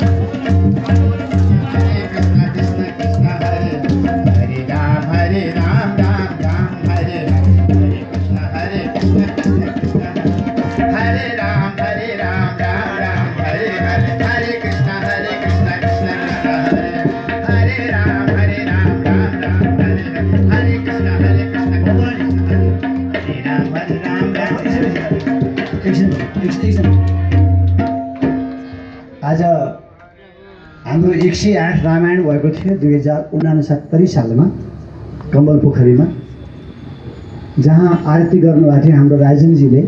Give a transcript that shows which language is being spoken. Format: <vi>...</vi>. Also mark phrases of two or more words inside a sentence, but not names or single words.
<sa>हरे कृष्ण कृष्ण कृष्ण हरे हरे राम राम राम हरे हरे कृष्ण कृष्ण कृष्ण हरे राम राम राम हरे हरे हरे कृष्ण कृष्ण कृष्ण हरे हरे राम राम राम हरे हरे कृष्ण कृष्ण हरे राम राम</sa> <ne>एकछिन आज हाम्रो 108 रामायण भएको थियो 2069 सालमा कम्बल पोखरीमा, जहाँ आरती गर्नुभएको थियो हाम्रो राजनजीले।</ne>